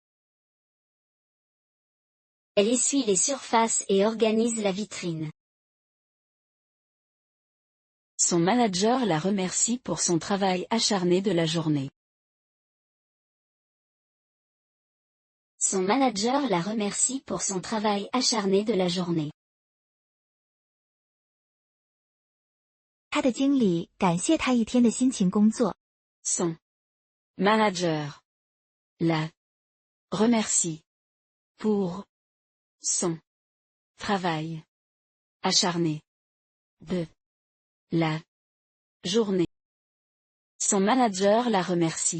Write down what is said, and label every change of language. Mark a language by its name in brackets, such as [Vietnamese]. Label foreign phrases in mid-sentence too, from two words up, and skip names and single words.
[French] Elle essuie les surfaces et organise la vitrine. Son manager la remercie pour son travail acharné de la journée. Son manager la remercie pour son travail acharné de la journée. [Chinese] 她的经理感谢她一天的辛勤工作。 [French] Son manager la remercie pour son travail acharné de la journée. Son manager la remercie.